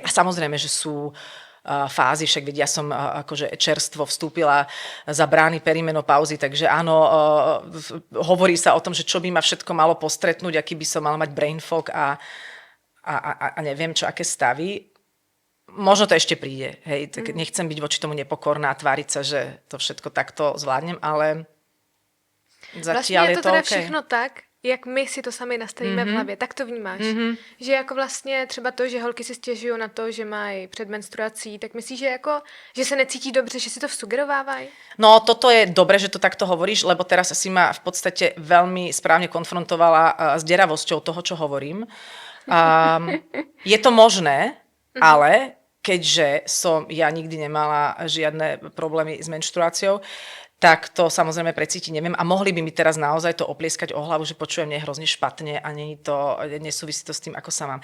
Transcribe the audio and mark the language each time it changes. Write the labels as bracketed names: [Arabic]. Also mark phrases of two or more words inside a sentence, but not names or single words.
[Slovak] A samozrejme, že sú fázy, však veď ja som akože čerstvo vstúpila za brány perimenopauzy, takže áno, hovorí sa o tom, že čo by ma všetko malo postretnúť, aký by som mala mať [English] brain fog [Slovak] a neviem čo, aké stavy. Možno to ešte príde, hej, tak nechcem byť voči tomu nepokorná a tváriť sa, že to všetko takto zvládnem, ale [Czech] Vlastně je to teda okay. všechno tak, jak my si to sami nastavíme v hlavě, tak to vnímáš. Že jako vlastně třeba to, že holky si stěžují na to, že mají před menstruací, tak myslíš, že jako, že se necítí dobře, že si to vsugerovávají? [Slovak] No toto je dobre, že to takto hovoríš, lebo teraz si ma v podstate veľmi správne konfrontovala s deravosťou toho, čo hovorím. Je to možné, ale keďže som ja nikdy nemala žiadne problémy s menštruáciou, tak to samozrejme precítiť neviem a mohli by mi teraz naozaj to oplieskať o hlavu, že počujem mne hrozne špatne a nesúvisí to s tým, ako sa mám.